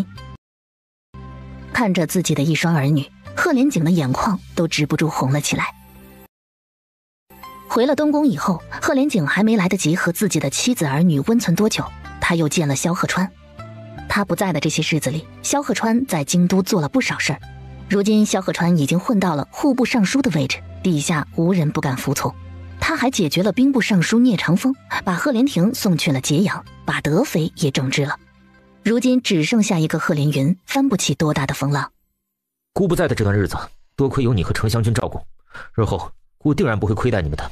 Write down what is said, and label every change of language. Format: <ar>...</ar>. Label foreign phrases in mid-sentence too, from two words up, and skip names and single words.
<zh>看着自己的一双兒女，賀連景的眼眶都止不住紅了起來。回了東宮以後，賀連景還沒來得及和自己的妻子兒女溫存多久，他又見了蕭賀川。他不在的這些日子裡，蕭賀川在京都做了不少事兒。如今蕭賀川已經混到了戶部尚書的位置，底下無人不敢服從。他還解決了兵部尚書聶長風，把賀連廷送去了揭陽，把德妃也整治了。如今只剩下一個賀連雲，翻不起多大的風浪。姑不在的這段日子，多虧有你和丞相君照顧，日後姑定然不會虧待你們的。</zh>